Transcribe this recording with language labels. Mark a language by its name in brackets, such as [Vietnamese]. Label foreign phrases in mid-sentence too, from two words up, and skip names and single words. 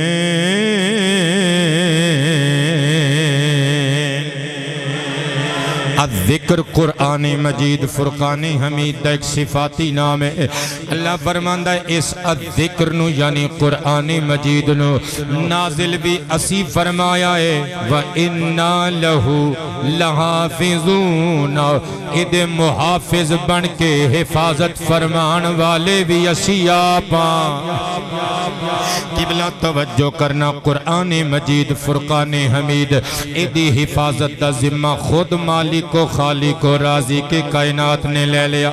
[Arabic] لَحَافِظُونَ. [Punjabi] الذکر قرآن مجید فرقان حمید دا ایک صفاتی نام ہے. اللہ فرماندا ہے اس الذکر نو یعنی قرآن مجید نو نازل بھی اسی فرمایا ہے [Arabic] وَإِنَّا لَهُ لَحَافِظُونَ [Punjabi] اد محافظ بن کے حفاظت فرمان والے بھی اسی آپاں. قبلہ توجہ کرنا قرآن مجید فرقان حمید ادی حفاظت دا ذمہ خود مالک و خالق و رازی کے کائنات نے لے لیا.